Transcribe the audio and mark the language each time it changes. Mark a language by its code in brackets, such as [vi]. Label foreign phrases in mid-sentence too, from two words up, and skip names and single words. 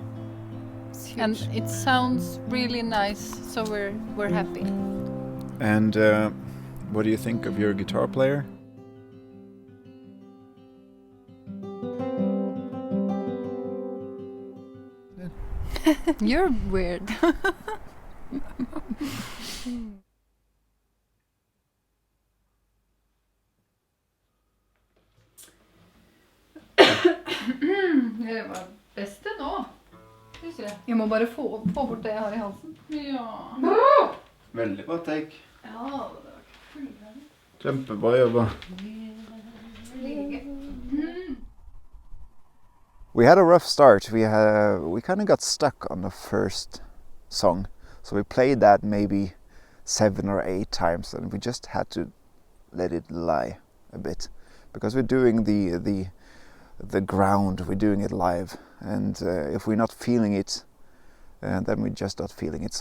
[en] And it sounds really nice, so we're happy. And what do you think of your guitar player? You're weird. [no] Det var beste nå. Jeg må bare få bort det jeg har i halsen. Ja. Veldig bra take. Ja, det var fullvendig. Kjempebra jobba. [en] We had a rough start. We kind of got stuck on the first song, so we played that maybe 7 or 8 times, and we just had to let it lie a bit, because we're doing the ground, we're doing it live, and if we're not feeling it, then we're just not feeling it.